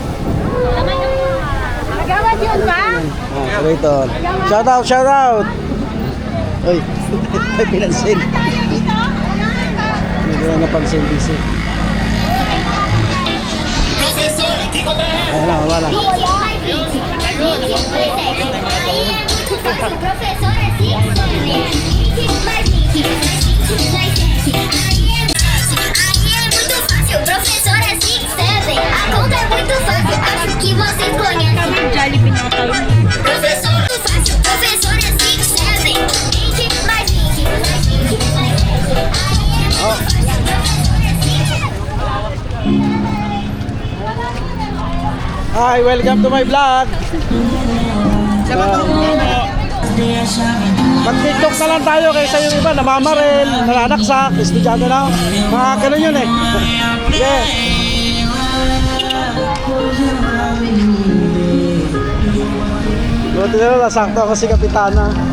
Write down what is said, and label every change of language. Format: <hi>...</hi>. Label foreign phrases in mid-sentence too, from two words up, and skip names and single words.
<tl>Nagawad yun ba? Operator.</tl> <en>Shout out, shout out.</en> <tl>Uy, may pinansin. Hindi ko na napansin, busy. Ayan na, wala.</tl> <pt>Professor é 6'7". A conta é muito fácil, acho que você conhece. Professor muito fácil, professor é 6'7". 20 mais 20 mais 20 mais 20.</pt> <en>Oh. Hi, welcome to my vlog.</en> <tl>Mag-tiktok na lang tayo kaysa yung iba namamaril, nananaksak, estudyante na. Mga ganun yun eh. Yeah. Buti na lang, nasakto ako si Kapitana.</tl>